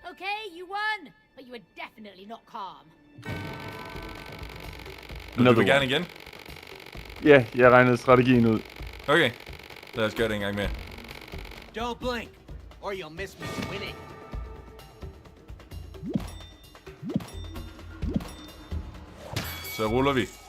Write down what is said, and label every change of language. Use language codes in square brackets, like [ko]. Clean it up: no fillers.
[en] Okay, you won, but you were definitely not calm. [da] Vil du gerne igen? Ja, jeg regnede strategien ud. Okay. Lad os gøre det en gang mere. [en] Don't blink, or you'll miss me winning. [da] Så ruller vi.